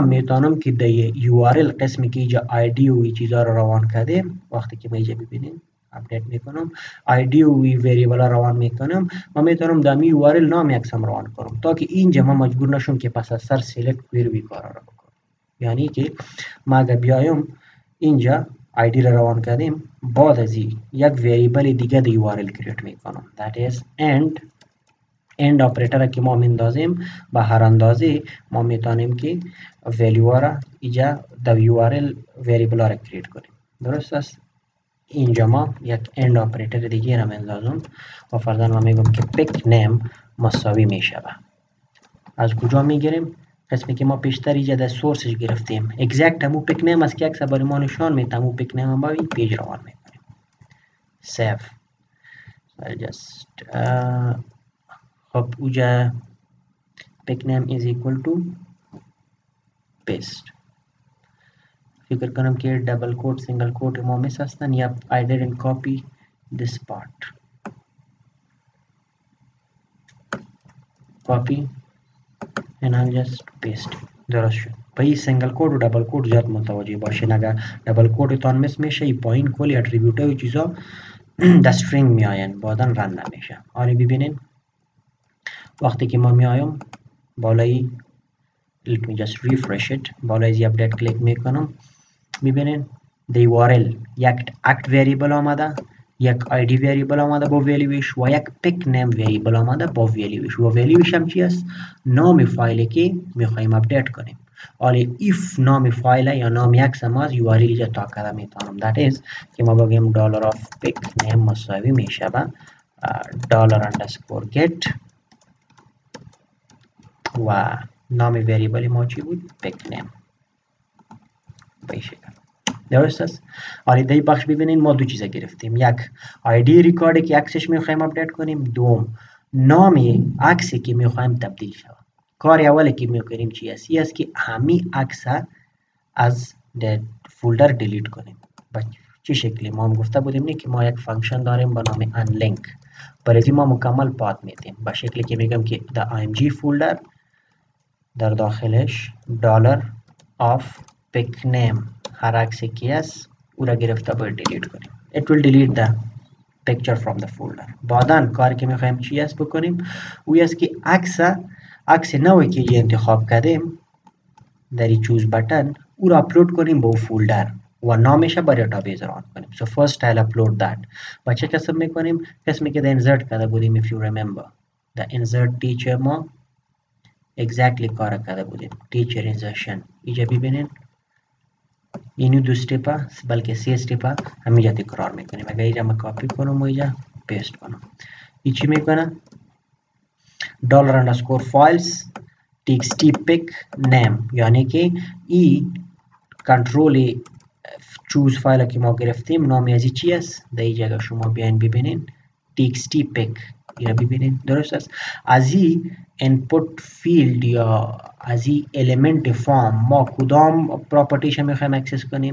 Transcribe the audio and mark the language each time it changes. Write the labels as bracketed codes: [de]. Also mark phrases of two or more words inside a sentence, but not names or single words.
[fa] میتونم که در یو آر ال قسمی که اینجا آیدی و این چیزا رو روان کردیم وقتی که ما اینجا ببینیم اپدیت میکنم آیدی و این وریبل روان میکنم ما میتونم در یو آر ال نام عکسم روان کنم تا که اینجا ما مجبور نشم که پس از سر سلکت کویری کارا رو بکنم یعنی که ما اگر بیایم اینجا آیدی رو روان کردیم بعد از یک وریبل دیگه در یو آر ال کریت میکنم [en] that is [fa] end آپریتر که ما میندازیم به هر اندازه ما میتونیم که ولیو را اینجا در یو آر ال وریبل را کریت کنیم درست است اینجا ما یک end آپریتر دیگه را میندازم و فرضاً ما میگم که pick name مساوی میشه از کجا میگیریم قسمی که ما پیشتر اینجا در سورسش گرفتیم اگزکت همون پیک نیم است که عکس برای ما نشان میده همون پیک نیم هم با این پیج روان میکنیم save خب اوجا [en] pick name is equal to paste [fa] فکر کنم که دبل کوت سنگل کوت ما میس هستن یا [en] I didn't copy this part copy and I'll just paste [fa] درست شد په این سنگل کوت و دبل کوت زیاد متوجه باشین اگر دبل کوتتان مس میشه این پایین کلی اتریبیوت و چیزا در استرینگ میاین بعدا رن نمیشه حالا ببینین وقتی که ما میایم بالای [en] let me just refresh it [fa] بالای زی اپدیت کلیک میکنم میبینین دی URL یک اکت وریبل آمده یک آیدی وریبل آمده با ولیوش و یک پیک نیم وریبل آمده با ولیوش و ولیوش هم چی است نام فایلی که میخوایم اپدیت کنیم حالا if نام فایل یا نام عکس ما از URL اینجا تا کرده میتونم [en] that is [fa] که ما بگیم [en] dollar of pick name [fa] مساوی میشه با $_get و نام وریبل ما چی بود pick name به شکل درست است حالا در این بخش ببینین ما دو چیزا گرفتیم یک آیدی ریکارد که عکسش میخوایم اپدیت کنیم دوم نام عکسی که میخوایم تبدیل شود کار اولی که میکنیم چی است این است که همین عکس از فولدر دیلیت کنیم به چه شکلی ما هم گفته بودیم نه که ما یک فانکشن داریم به نام unlink برای ما مکمل پات میدیم به شکلی که میگم که در img فولدر در داخلش $of pick name هر عکسی که است او را گرفته باید دیلیت کنیم [en] it will delete the picture from the folder [fa] بعدا کاری که میخوایم چی است بکنیم او است که عکس نوی که انتخاب کردیم در این چوز بٹن او را اپلود کنیم به او فولدر و نامش با دیتابیس ران کنیم [en] so first I'll upload that [fa] با چه قسم میکنیم قسمی که در insert کرده بودیم [en] if you remember the insert teacher [fa] ما exactly کار کرده بودیم teacher insertion اینجا ببینین اینو دو استپ بلکه سه استپ همینجا تکرار میکنیم اگر اینجا من کاپی کنم و اینجا پیست کنم این چی میکنه $_files txt pick name یعنی که این کنترل چوز فایل که ما گرفتیم نامی ازی چی است در این جگه شما بیاین ببینین txt pick اینا ببینید درست است. از این [en] input field [fa] یا از این element فارم ما کدام پراپرتیش میخوایم اکسس کنیم؟